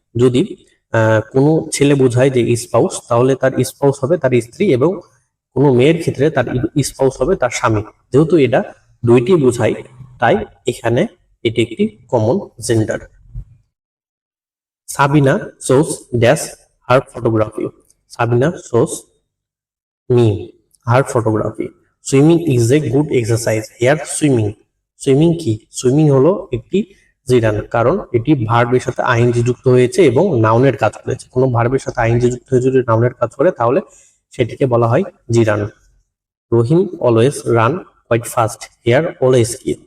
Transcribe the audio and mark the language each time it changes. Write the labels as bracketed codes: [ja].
[bn] যদি কোনো ছেলে বোঝায় যে স্পাউস, তাহলে তার স্পাউস হবে তার স্ত্রী, এবং কোনো মেয়ের ক্ষেত্রে তার স্পাউস হবে তার স্বামী। যেহেতু এটা দুইটি বোঝায়, তাই এখানে এটি একটি common gender. [en] Sabina shows dash her photography. সাবিনা shows me her photography. Swimming is a good exercise. Here swimming. Swimming [bn] কি? সুইমিং হলো একটি জিরান, কারণ এটি ভার্বের সাথে আইএনজি যুক্ত হয়েছে এবং নাউনের কাজ করেছে। কোনো ভার্বের সাথে আইএনজি যুক্ত হয়ে যদি নাউনের কাজ করে তাহলে সেটিকে বলা হয় জিরান। [en] Rahim always run quite fast. Here always [bn] কি?